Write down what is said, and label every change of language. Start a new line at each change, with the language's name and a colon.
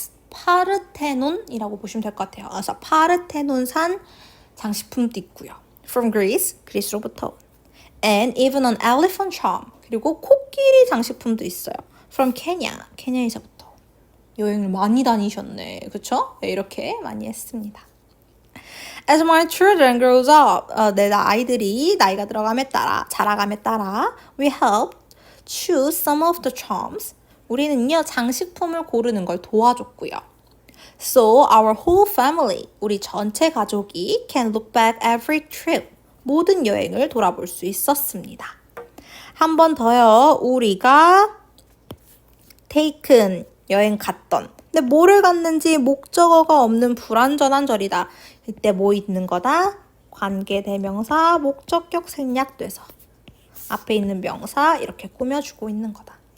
Korean: 파르테논이라고 보시면 될 것 같아요. 그래서 파르테논산 장식품도 있고요.
English: From Greece,
Korean: 그리스로부터.
English: And even an elephant charm.
Korean: 그리고 코끼리 장식품도 있어요.
English: From Kenya,
Korean: 케냐에서부터. 여행을 많이 다니셨네. 그쵸? 네, 이렇게 많이 했습니다.
English: As my children grows up,
Korean: 내 아이들이 나이가 들어감에 따라, 자라감에 따라,
English: we help choose some of the charms.
Korean: 우리는요, 장식품을 고르는 걸 도와줬고요.
English: So our whole family,
Korean: 우리 전체 가족이
English: can look back every trip.
Korean: 모든 여행을 돌아볼 수 있었습니다. 한 번 더요. 우리가 taken, 여행 갔던. 근데 뭐를 갔는지 목적어가 없는 불완전한 절이다. 이때 뭐 있는 거다? 관계대명사, 목적격 생략돼서 앞에 있는 명사 이렇게 꾸며주고 있는 거다.